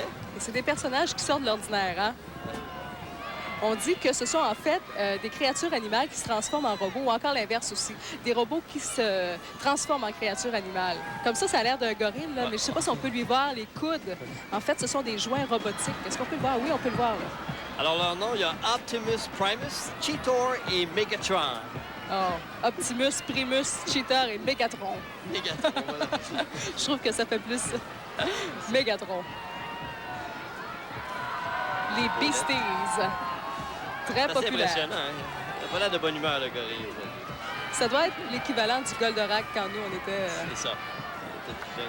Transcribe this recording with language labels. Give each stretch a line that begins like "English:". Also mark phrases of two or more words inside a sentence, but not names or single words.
French: Et c'est des personnages qui sortent de l'ordinaire, hein? On dit que ce sont en fait des créatures animales qui se transforment en robots, ou encore l'inverse aussi. Des robots qui se transforment en créatures animales. Comme ça a l'air d'un gorille, là, mais je ne sais pas si on peut lui voir les coudes. En fait, ce sont des joints robotiques. Est-ce qu'on peut le voir? Oui, on peut le voir, là. Alors, leur nom, il y a Optimus Primus, Cheetor et Megatron. Oh, Optimus, Primus, Cheetor et Megatron. Megatron, voilà. Je trouve que ça fait plus Megatron. Les Beasties. Très populaire. C'est impressionnant, hein? Il n'a pas l'air de bonne humeur, le gorille. Ça doit être l'équivalent du Goldorak quand nous, on était... C'est ça. On était plus jeunes.